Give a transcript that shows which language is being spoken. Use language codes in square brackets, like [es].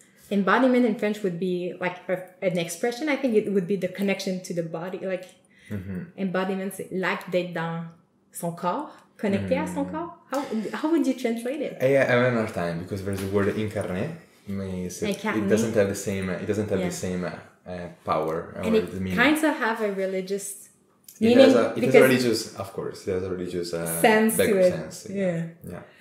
[en] Embodiment in French would be like an expression. I think it would be the connection to the body, like embodiment, [fr] c'est l'acte d'être dans son corps, connecté à son corps. [en] How would you translate it? I have a hard time because there's the word incarné. It doesn't have the same power, and it the meaning. Kinds of have a religious meaning. It has a religious, of course. There's a religious sense to it. Sense. Yeah.